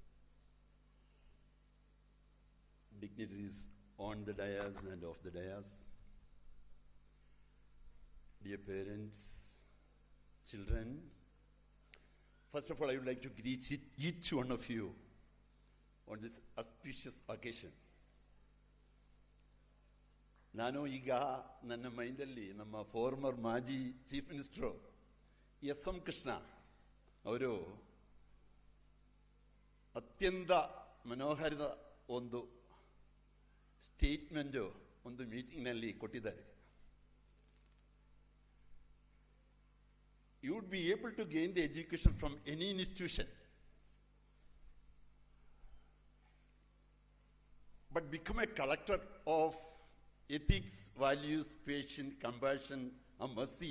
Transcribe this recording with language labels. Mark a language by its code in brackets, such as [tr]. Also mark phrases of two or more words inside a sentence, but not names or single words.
[en] Dignitaries on the dais and off the dais, dear parents, children. First of all, I would like to greet each one of you on this auspicious occasion. [kn] ನಾನು ಈಗ ನನ್ನ ಮೈಂಡಲ್ಲಿ ನಮ್ಮ ಫಾರ್ಮರ್ ಮಾಜಿ [en] chief minister [kn] ಎಸ್.ಎಂ. ಕೃಷ್ಣ ಅವರು ಅತ್ಯಂತ ಮನೋಹರದ ಒಂದು ಸ್ಟೇಟ್ಮೆಂಟು ಒಂದು ಮೀಟಿಂಗ್ನಲ್ಲಿ ಕೊಟ್ಟಿದ್ದಾರೆ. [en] You would be able to gain the education from any institution, but become a collector of ethics, values, patience, compassion, and mercy.